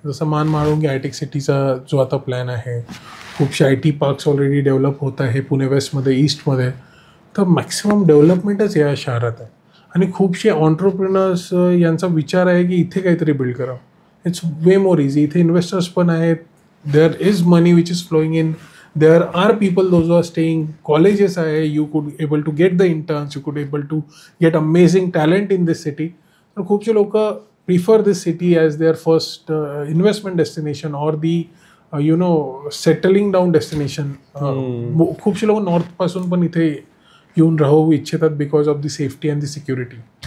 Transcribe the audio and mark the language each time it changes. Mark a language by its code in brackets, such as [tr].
[mr] जसं मानमाळुंगी हायटेक सिटीचा जो आता प्लॅन आहे, खूपशे IT पार्क्स ऑलरेडी डेव्हलप होत आहे पुणे वेस्टमध्ये, ईस्टमध्ये. तर मॅक्सिमम डेव्हलपमेंटच या शहरात आहे आणि खूपशे ऑन्टरप्रिनर्स यांचा विचार आहे की इथे काहीतरी बिल्ड करावं. [en] It's way more easy. [mr] इथे इन्व्हेस्टर्स पण आहेत, [en] There is money which is flowing in, there are people those who are staying, colleges आहे, you could able to get the interns, you could able to get amazing talent in this city. [mr] तर खूपशे लोक [en] prefer this city as their first investment destination or the settling down destination. [mr] खूपशे लोक north पासून पण इथे येऊन राहू इच्छितात because of the safety and the security.